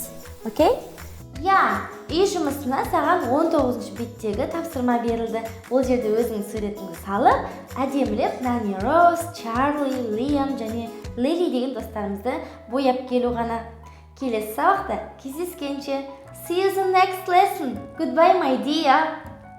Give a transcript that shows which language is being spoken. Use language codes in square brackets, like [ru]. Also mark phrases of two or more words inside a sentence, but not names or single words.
[kk] Окей? Үй жұмысына саған 19 беттегі тапсырма берілді. Ол жерде өзің суретіңді салып, әдемілеп Нани Роуз, Чарли, Лиам және Лили деген достарымызды бояп келу ғана. Келесі сабақта кездескенше. [en] See you in the next lesson. Goodbye, my dear.